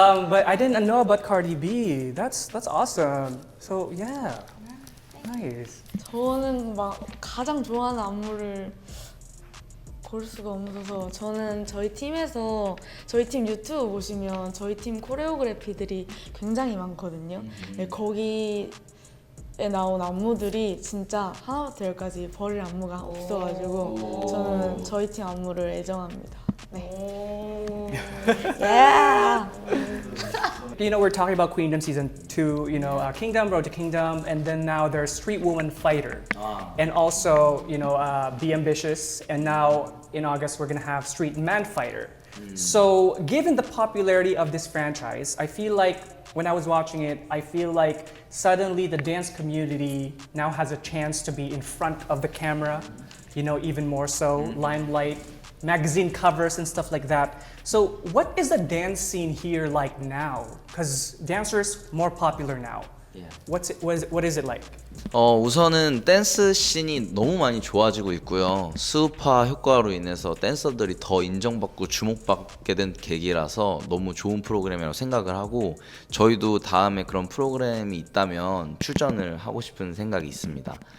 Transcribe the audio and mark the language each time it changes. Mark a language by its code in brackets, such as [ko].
[en] But I didn't know about Cardi B. That's awesome. So yeah, nice. [ko] 저는 막 가장 좋아하는 안무를 고를 수가 없어서 저는 저희 팀에서 저희 팀 유튜브 보시면 저희 팀 코레오그래피들이 굉장히 많거든요. 네, 거기에 나온 안무들이 진짜 하나부터 열까지 버릴 안무가 없어가지고 저는 저희 팀 안무를 애정합니다. 네. [en] yeah. You know, we're talking about Queendom season 2, you know, Kingdom, Road to Kingdom, and then now there's Street Woman Fighter. And also, you know, Be Ambitious, and now in August we're gonna have Street Man Fighter. So, given the popularity of this franchise, I feel like when I was watching it, I feel like suddenly the dance community now has a chance to be in front of the camera, you know, even more so, limelight, magazine covers and stuff like that. So what is the dance scene here like now? Because dancers more popular now. Yeah. What is it like? [ko] 우선은 댄스 씬이 너무 많이 좋아지고 있고요. 수우파 효과로 인해서 댄서들이 더 인정받고 주목받게 된 계기라서 너무 좋은 프로그램이라고 생각을 하고 저희도 다음에 그런 프로그램이 있다면 출전을 하고 싶은 생각이 있습니다.